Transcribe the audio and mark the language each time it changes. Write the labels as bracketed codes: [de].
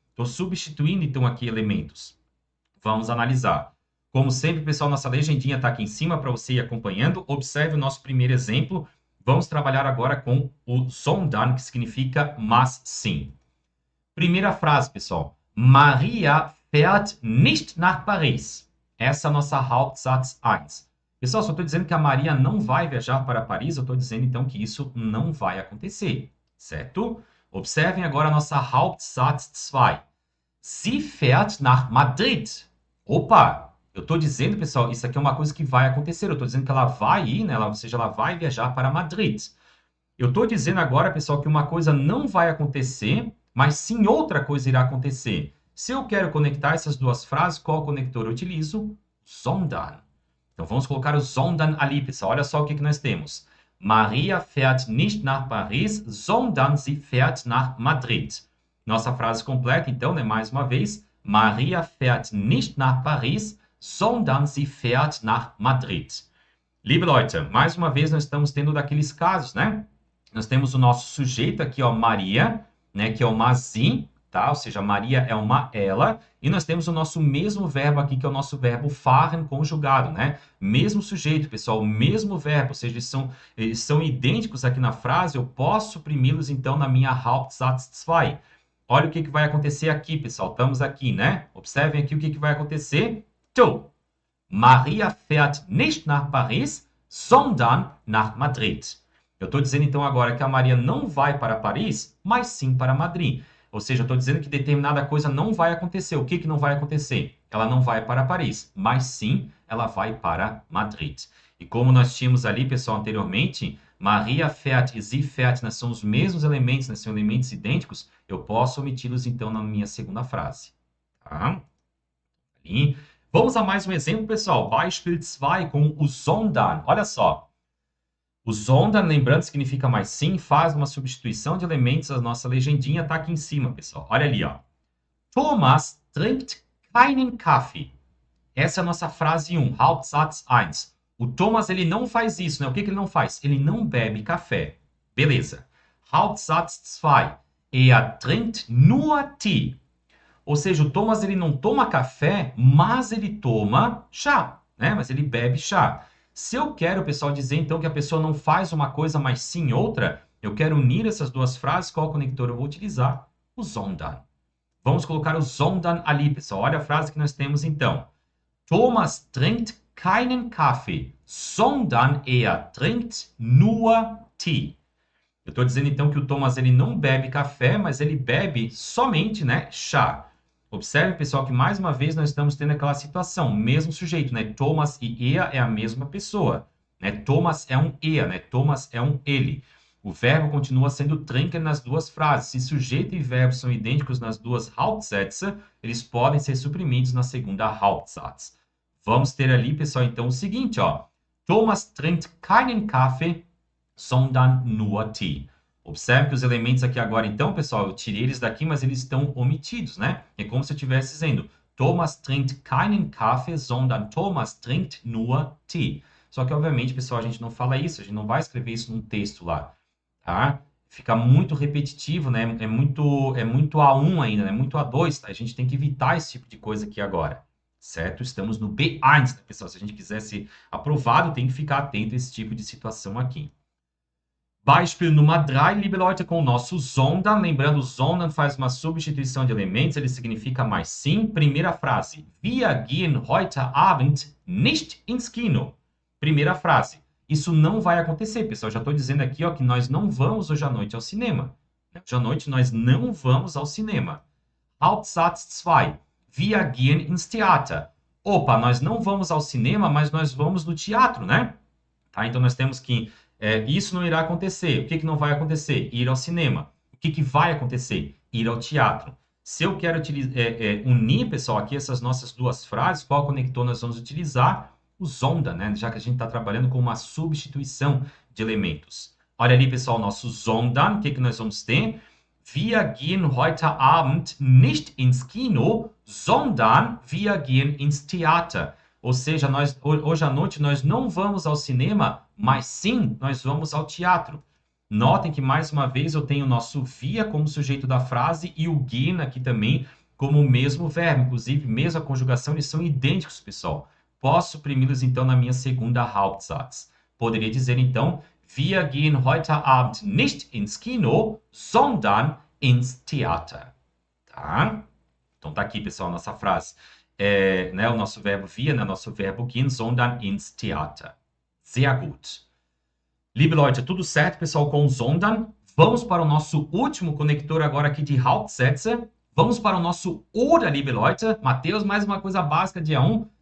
[pt] Estou substituindo, então, aqui elementos. Vamos analisar. Como sempre, pessoal, nossa legendinha está aqui em cima para você ir acompanhando. Observe o nosso primeiro exemplo. Vamos trabalhar agora com o sondern, que significa mas sim. Primeira frase, pessoal. [de] Maria fährt nicht nach Paris. [pt] Essa é a nossa Hauptsatz 1. Pessoal, só estou dizendo que a Maria não vai viajar para Paris, eu estou dizendo, então, que isso não vai acontecer, certo? Observem agora a nossa Hauptsatz 2. [de] Sie fährt nach Madrid. [pt] Opa! Eu estou dizendo, pessoal, isso aqui é uma coisa que vai acontecer. Eu estou dizendo que ela vai ir, né? Ou seja, ela vai viajar para Madrid. Eu estou dizendo agora, pessoal, que uma coisa não vai acontecer, mas sim outra coisa irá acontecer. Se eu quero conectar essas duas frases, qual conector eu utilizo? Sondern. Então, vamos colocar o sondern ali, pessoal. Olha só o que nós temos. [de] Maria fährt nicht nach Paris, sondern sie fährt nach Madrid. [pt] Nossa frase completa, então, né? Mais uma vez. [de] Maria fährt nicht nach Paris, sondern sie fährt nach Madrid. Liebe Leute, [pt] mais uma vez nós estamos tendo daqueles casos, né? Nós temos o nosso sujeito aqui, ó, Maria, né? Que é o mas sim. tá? Ou seja, Maria é uma ela, e nós temos o nosso mesmo verbo aqui, que é o nosso verbo fahren conjugado, né? Mesmo sujeito, pessoal, mesmo verbo, ou seja, eles são idênticos aqui na frase, eu posso suprimi-los, então, na minha Hauptsatz 2. Olha o que vai acontecer aqui, pessoal, estamos aqui, né? Observem aqui o que vai acontecer. [de] Então, Maria fährt nicht nach Paris, sondern nach Madrid. [pt] Eu estou dizendo, então, agora que a Maria não vai para Paris, mas sim para Madrid. Ou seja, eu estou dizendo que determinada coisa não vai acontecer. O que não vai acontecer? Ela não vai para Paris, mas sim ela vai para Madrid. E como nós tínhamos ali, pessoal, anteriormente, Maria fährt e sie fährt, né, são os mesmos elementos, né, são elementos idênticos, eu posso omiti-los, então, na minha segunda frase. Tá? E vamos a mais um exemplo, pessoal. Beispiel 2 com o sondern. Olha só. O sondern, lembrando, significa mais sim, faz uma substituição de elementos. A nossa legendinha está aqui em cima, pessoal. Olha ali, ó. [de] Thomas trinkt keinen Kaffee. [pt] Essa é a nossa frase 1, Hauptsatz 1. O Thomas, ele não faz isso, né? O que ele não faz? Ele não bebe café. Beleza. Hauptsatz 2. [de] Er trinkt nur Tee. [pt] Ou seja, o Thomas, ele não toma café, mas ele toma chá, né? Mas ele bebe chá. Se eu quero, pessoal, dizer então que a pessoa não faz uma coisa, mas sim outra, eu quero unir essas duas frases. Qual conector eu vou utilizar? O sondern. Vamos colocar o sondern ali, pessoal. Olha a frase que nós temos então. [de] Thomas trinkt keinen Kaffee, sondern er trinkt nur Tee. [pt] Eu estou dizendo então que o Thomas, ele não bebe café, mas ele bebe somente, né, chá. Observe, pessoal, que mais uma vez nós estamos tendo aquela situação, mesmo sujeito, né? Thomas e er é a mesma pessoa, né? Thomas é um er, né? Thomas é um ele. O verbo continua sendo trinken nas duas frases. Se sujeito e verbo são idênticos nas duas Hauptsätze, eles podem ser suprimidos na segunda Hauptsatz. Vamos ter ali, pessoal, então o seguinte, ó. [de] Thomas trinkt keinen Kaffee, sondern nur Tee. [pt] Observe que os elementos aqui agora, então, pessoal, eu tirei eles daqui, mas eles estão omitidos, né? É como se eu estivesse dizendo, [de] Thomas trinkt keinen Kaffee, sondern Thomas trinkt nur Tee. [pt] Só que, obviamente, pessoal, a gente não fala isso, a gente não vai escrever isso num texto lá, tá? Fica muito repetitivo, né? É muito A1 ainda, né? Muito A2, tá? A gente tem que evitar esse tipo de coisa aqui agora, certo? Estamos no B1, né, pessoal? Se a gente quiser ser aprovado, tem que ficar atento a esse tipo de situação aqui. [de] Beispiel Nummer 3, liebe Leute, [pt] com o nosso [de] sondern. [pt] Lembrando, o sondern faz uma substituição de elementos, ele significa mais sim. Primeira frase, [de] wir gehen heute Abend nicht ins Kino. [pt] Primeira frase, isso não vai acontecer, pessoal. Já estou dizendo aqui, ó, que nós não vamos hoje à noite ao cinema. Hoje à noite nós não vamos ao cinema. [de] Hauptsatz 2, wir gehen ins Theater. [pt] Opa, nós não vamos ao cinema, mas nós vamos no teatro, né? Tá? Então nós temos que isso não irá acontecer. O que não vai acontecer? Ir ao cinema. O que vai acontecer? Ir ao teatro. Se eu quero unir, pessoal, aqui essas nossas duas frases, qual conector nós vamos utilizar? O sondern, né? Já que a gente está trabalhando com uma substituição de elementos. Olha ali, pessoal, nosso sondern. O que nós vamos ter? [de] Wir gehen heute Abend nicht ins Kino, sondern wir gehen ins Theater. [pt] Ou seja, hoje à noite nós não vamos ao cinema, mas sim, nós vamos ao teatro. Notem que, mais uma vez, eu tenho o nosso via como sujeito da frase e o gehen aqui também como o mesmo verbo. Inclusive, mesmo a conjugação, eles são idênticos, pessoal. Posso suprimi-los, então, na minha segunda Hauptsatz. Poderia dizer, então, [de] wir gehen heute Abend nicht ins Kino, sondern ins Theater. [pt] Tá? Então, tá aqui, pessoal, a nossa frase. Né, o nosso verbo wir, né, nosso verbo gehen, [de] sondern ins Theater. Sehr gut. Liebe Leute, [pt] tudo certo, pessoal, com o sondern? Vamos para o nosso último conector agora aqui de Hauptsätze. Vamos para o nosso oder, [de] liebe Leute. [pt] Mateus, mais uma coisa básica de A1?